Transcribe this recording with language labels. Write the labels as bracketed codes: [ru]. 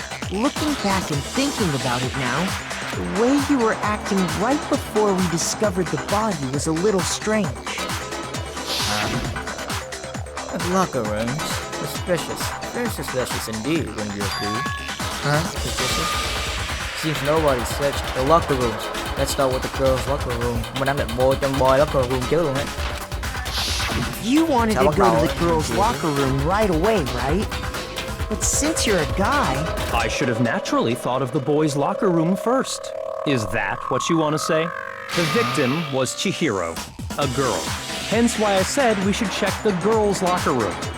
[en] Looking back and thinking about it now, The way you were acting right before we discovered the body was a little strange. The locker rooms. Suspicious. Very suspicious indeed, wouldn't you agree? Huh? Suspicious? Seems nobody searched the locker rooms. Let's start with the girls' locker room. [vi] Mình đang định vô trong [en] boy locker room [vi] chứ luôn ấy. [en] You wanted to go to the girls' locker room right away, right? But since you're a guy... I should have naturally thought of the boys' locker room first. Is that what you want to say? The victim was Chihiro, a girl. Hence why I said we should check the girls' locker room.